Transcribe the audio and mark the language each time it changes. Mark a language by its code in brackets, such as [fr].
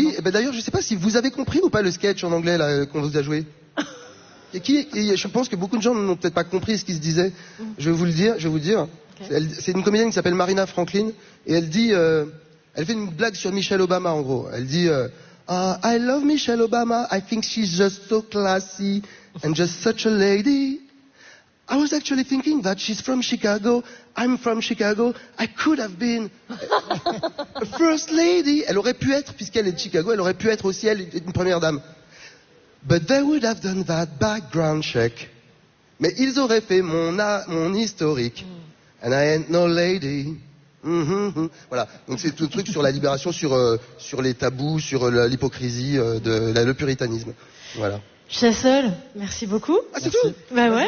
[fr] Oui, et ben d'ailleurs, je ne sais pas si vous avez compris ou pas le sketch en anglais là, qu'on vous a joué. Et je pense que beaucoup de gens n'ont peut-être pas compris ce qui se disait. Je vais vous le dire. Okay. C'est une comédienne qui s'appelle Marina Franklin. Et elle dit. Elle fait une blague sur Michelle Obama, en gros. Elle dit. [en] I love Michelle Obama. I think she's just so classy and just such a lady. I was actually thinking that she's from Chicago. I'm from Chicago. I could have been a first lady. [fr] Elle aurait pu être, puisqu'elle est de Chicago, elle aurait pu être aussi elle une première dame. [en] But they would have done that background check. [fr] Mais ils auraient fait mon historique. [en] And I ain't no lady. [fr] Voilà, donc c'est tout le truc sur la libération, sur les tabous, sur l'hypocrisie, le puritanisme. Voilà. Chassol, merci beaucoup. Ah, c'est merci. Tout Ben bah, ouais.